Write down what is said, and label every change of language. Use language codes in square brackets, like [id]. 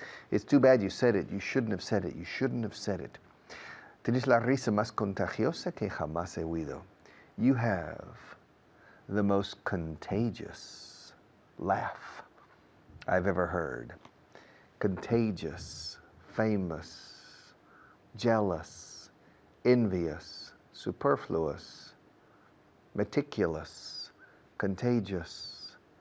[en] It's too bad you said it. You shouldn't have said it. You shouldn't have said it. [es] Tienes la risa más contagiosa que jamás he oído. [en] You have the most contagious laugh I've ever heard. Contagious, famous, jealous, envious, superfluous, meticulous, contagious.